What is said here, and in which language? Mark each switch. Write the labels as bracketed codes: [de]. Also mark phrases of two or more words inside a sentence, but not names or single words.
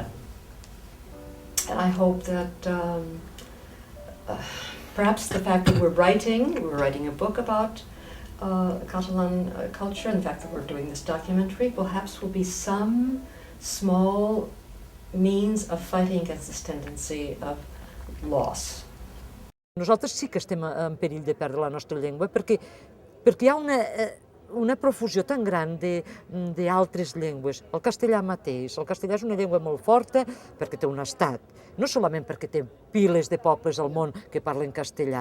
[en] And I hope that perhaps the fact that we're writing a book about Catalan culture, and the fact that we're doing this documentary, perhaps will be some small means of fighting against this tendency of loss. [ca] Nosaltres sí que estem en perill de perdre la nostra llengua perquè hi ha una profusió tan gran d'altres llengües. El castellà mateix. El castellà és una llengua molt forta perquè té un estat, no solament perquè té piles de pobles al món que parlen castellà.